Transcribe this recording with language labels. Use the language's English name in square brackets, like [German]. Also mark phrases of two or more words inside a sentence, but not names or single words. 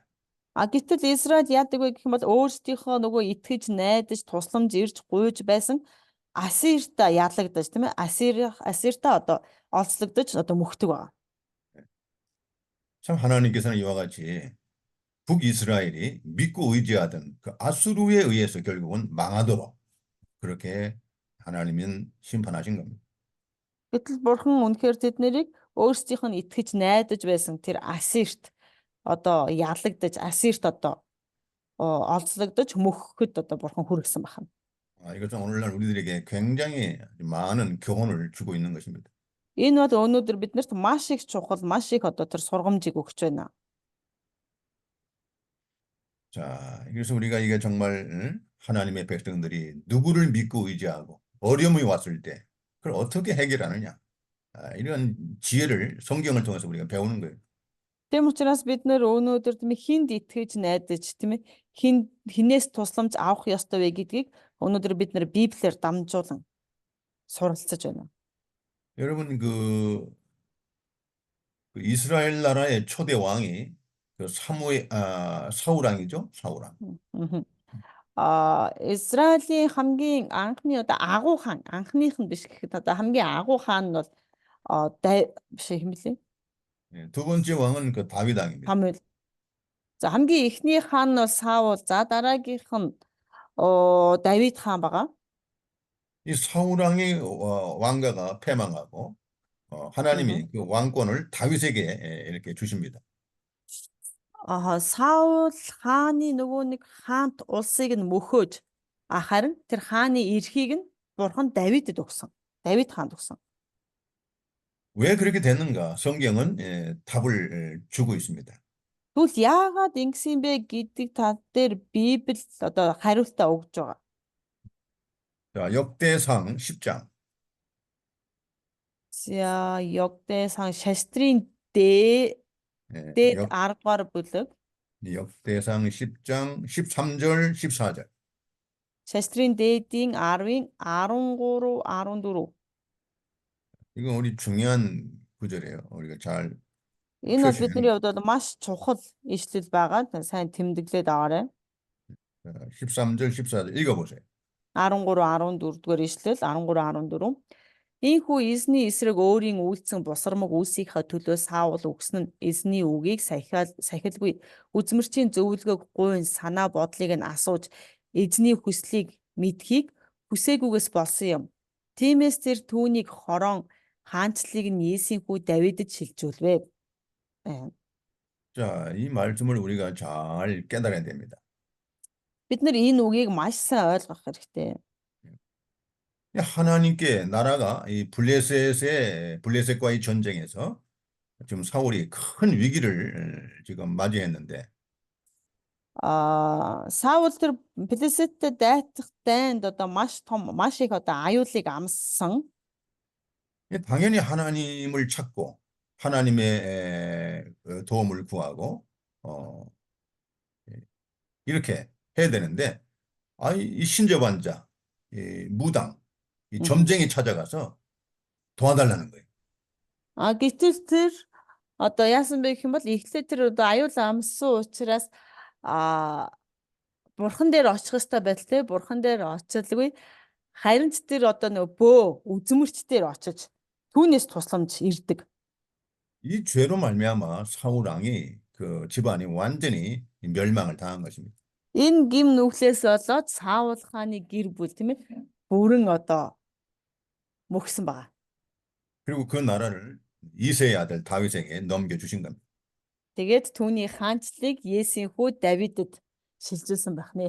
[Mongolian] Гэтэл Израиль яадаг вэ гэх юм бол өөрсдийнхөө нөгөө итгэж найдаж тусламж ирж гуйж байсан Ассирта ялагдаж тийм ээ Ассирта одоо олцлогдож одоо мөхдөг байна. [Korean] 참 하나님께서는 이와 같이 북이스라엘이 믿고 의지하던 그 아수르에 의해서 결국은 망하도록 그렇게 하나님은 심판하신 겁니다. [Mongolian] Гэтэл бурхан үнэхээр тэд нарыг өөрсдийнх нь итгэж найдаж байсан тэр Ассирт одоо ялагдаж Ассирт одоо олзлогдож мөхөхөд одоо бурхан хүргэсэн байна. [Korean] 이것은 오늘날 우리들에게 굉장히 많은 교훈을 주고 있는 것입니다. [Mongolian] Энэ бол өнөөдөр биднэрт маш их чухал, маш их одоо тэр сургамжийг өгч байна. [Korean] 자, 그래서 우리가 이게 정말 하나님의 백성들이 누구를 믿고 의지하고 어려움이 왔을 때 그걸 어떻게 해결하느냐. 이런 지혜를 성경을 통해서 우리가 배우는 거예요. [Mongolian] Тийм учраас бид нэр өнөөдөр тийм хинд итгэж найдаж тийм ээ хинээс тусламж авах ёстой вэ гэдгийг өнөөдөр бид нэр Библиэр дамжуулан суралцаж байна. [Korean] 여러분 그 이스라엘 나라의 초대 왕이 그 사울 왕이죠. 사울 왕. Мгм. [Mongolian] Израилийн хамгийн анхны одоо агуу хаан, анхных нь биш гэхэд одоо хамгийн агуу хаан нь бол биш юм лээ. [Korean] 예, 두 번째 왕은 그 다윗 왕입니다. [Mongolian] Самуэль. За хамгийн эхний хаан нь бол Саул, за дараагийнх нь Давид хаан байгаа. [Korean] 이 사울 왕의 왕가가 패망하고 하나님이 그 왕권을 다윗에게 이렇게 주십니다. [Mongolian] Саул хааны нөгөө нэг хаант улсыг нь мөхөөж харин тэр хааны эрхийг нь бурхан Давидэд өгсөн. Давид хаанд өгсөн. [Korean] 왜 그렇게 됐는가? 성경은 답을 주고 있습니다. [Mongolian] Тэгвэл яагаад ингэсэн бэ гэдэг тал дээр Библи одоо хариултаа өгж байгаа. [Korean] 자, 역대상 10장. [Mongolian] За 역대상 шастрын дээд 10 дугаар бүлэг. [Korean] 역대상 10장 13절 14절. [Mongolian] шастрын дээдийн 10-ын 13, 14. [Korean] 이건 우리 중요한 구절이에요. 우리가 잘 [Mongolian] Энэ бол [Korean] 표시해야 [Mongolian] бидний хувьд бол маш чухал ишлэл байгаа. Сайн тэмдэглээд аваарай. [Korean] 13절 14절 읽어보세요. [Mongolian] 13, 14 дугаар ишлэл 13, 14. Ийхүү эзний эсрэг өөрийн үйлцэн бусармаг үлсийнхаа төлөө Саул өгсөн нь эзний үгийг сахилгүй үзмэрчийн зөвлөгөөг гуйн санаа бодлыг нь асууж эзний хүслийг мэдхийг хүсээгүйгээс болсон юм. Тиймээс тэр түүнийг хорон хаанчлалыг нь Есийнхүү Давидэд шилжүүлвэ. [Korean] 자, 이 말씀을 우리가 잘 깨달아야 됩니다. [Mongolian] Бид нар энэ үгийг маш сайн ойлгох хэрэгтэй. [Korean] 하나님께 나라가 이 블레셋과의 전쟁에서 지금 사울이 큰 위기를 지금 맞이했는데 [Mongolian] Саул тэр Пелесеттэй дайтах дайнд одоо маш том, маш их одоо аюулыг амссан. [Korean] 당연히 하나님을 찾고 하나님의 도움을 구하고 이렇게 해야 되는데 이 신접한 이 무당, 이 점쟁이 찾아가서 도와달라는 거예요. [Mongolian] Гэтэл тэр одоо яасан бэ гэх юм бол эхлээд тэр одоо аюул амссан учраас бурхан дээр очих ёстой байдалтай бурхан дээр очилгүй харин ч тэр одоо нөгөө бөө үзмэрч дээр очиж түүнээс тусламж ирдэг. [Korean] 이 죄로 말미암아 사울 왕이 그 집안이 완전히 멸망을 당한 것입니다. [Mongolian] Энэ гим нүглээс болоод Саул хааны гэр бүл тийм ээ бүрэн одоо мөхсөн байгаа. [Korean] 그리고 그 나라를 이새의 아들 다윗에게 넘겨주신 겁니다. [Mongolian] Тэгээд түүний хаанчлалыг Есийнхүү Давидэд шилжүүлсэн байх нэ.